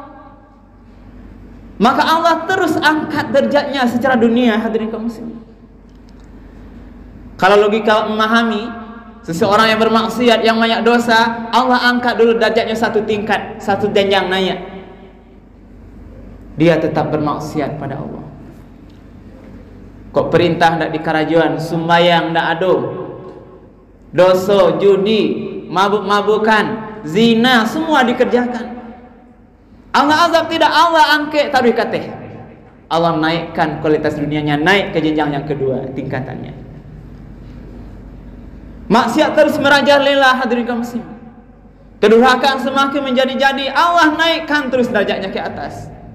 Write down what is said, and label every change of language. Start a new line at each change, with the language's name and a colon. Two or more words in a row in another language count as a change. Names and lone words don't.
Indonesian: Maka Allah terus angkat derajatnya secara dunia hadirin kaum muslimin. Kalau logika memahami, seseorang yang bermaksiat, yang banyak dosa, Allah angkat dulu derajatnya satu tingkat, satu jenjang naik. Dia tetap bermaksiat pada Allah.
Minangkabau: Kok perintah ndak dikarajuan, sumbayang ndak ado, dosa, judi, mabuk-mabukan, zina,
Indonesian: semua dikerjakan. Allah azab tidak, Allah angkat taruh kateh. Allah naikkan kualitas dunianya, naik ke jenjang yang kedua tingkatannya. Maksiat terus merajalela hadirin kaum muslimin. Kedurhakaan semakin menjadi-jadi, Allah naikkan terus derajatnya ke atas.